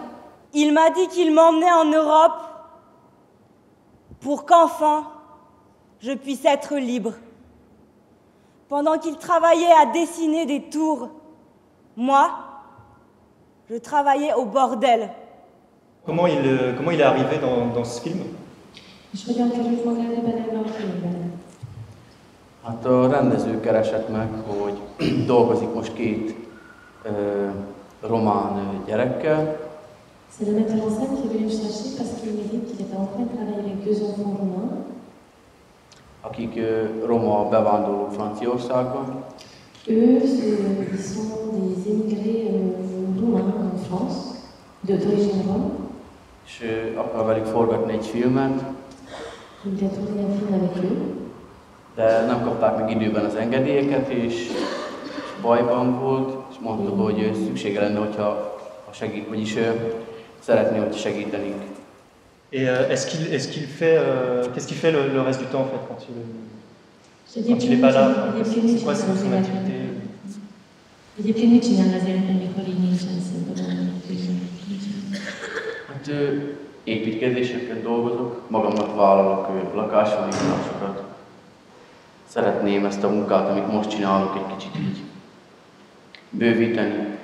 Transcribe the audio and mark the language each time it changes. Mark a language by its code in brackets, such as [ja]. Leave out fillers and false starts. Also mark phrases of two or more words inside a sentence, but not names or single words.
[fr] Il m'a dit qu'il m'emmenait en Europe pour qu'enfin je puisse être libre. Pendant qu'il travaillait à dessiner des tours, moi, je travaillais au bordel. Comment il est arrivé dans ce film? [hu] Hát a rendező keresett meg, hogy dolgozik most 2 román gyerekkel. [fr] C'est le metteur en scène qui est venu me chercher parce qu'il m'a dit qu'il était en train de travailler avec 2 enfants roumains. [hu] Akik roma bevándorlók Franciaországban. [fr] Eux, ils sont des émigrés roumains en France, d'origine rome. [hu] És akar velük forgatni egy filmet. [fr] Il a tourné un film avec eux. [hu] De nem kapták meg időben az engedélyeket, és bajban volt, és mondta, hogy szüksége lenne, hogyha segít, vagyis szeretné, hogy segítenénk. [fr] Et qu'est-ce qu'il fait le reste du temps en fait quand il n'est pas là? C'est quoi son activité? [hu] Egyébként mit csinál azért, amikor így nincsen színpadon? Hát építkezéseken dolgozok, magamnak vállalok lakásfelújításokat. Szeretném ezt a munkát, amit most csinálok, egy kicsit így bővíteni.